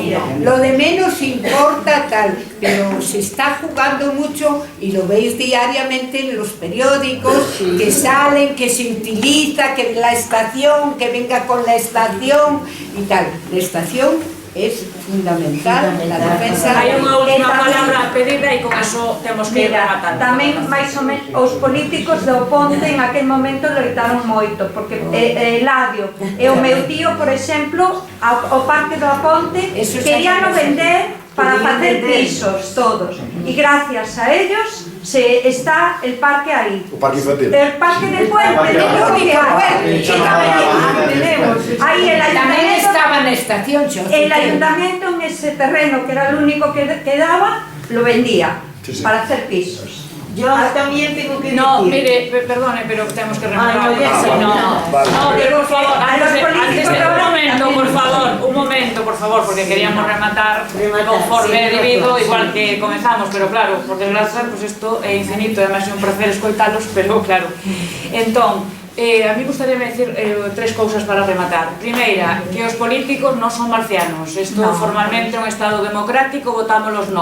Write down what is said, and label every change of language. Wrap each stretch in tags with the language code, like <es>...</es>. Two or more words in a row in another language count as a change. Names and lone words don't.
<es>Lo de menos importa tal, pero se está jugando mucho y lo veis diariamente en los periódicos que salen, que se utiliza, que la estación, que venga con la estación y tal. La estación es fundamental na defensa.</es> <gl>Hai unha última palabra pedida e con eso temos que ir rematando. Tamén, máis ou menos, os políticos do Ponte en aquel momento loitaron moito, porque Eladio e o meu tío, por exemplo, o Parque do Ponte querían vender para facer pisos todos,</gl> <es>e gracias a ellos está el parque ahí.</es> <gl>O parque infantil.</gl> <es>El parque del puente, ahí el ayuntamiento estaba en la estación. El ayuntamiento en ese terreno, que era el único que quedaba, lo vendía para hacer pisos. Yo también tengo que decir... No, mire, perdone, pero tenemos que rematar. Ah, no, ya sé, No, pero por favor, un momento, por favor, porque queríamos rematar conforme debido, igual que comenzamos, pero claro, por desgracia, pues</es> <gl>isto é infinito,</gl> <es>además é un placer escoitalos, pero claro.</es> <gl>Entón, a mí gustaría decir tres cousas para rematar. Primeira, que os políticos non son marcianos. Isto formalmente é un estado democrático, votámolos nós.</gl>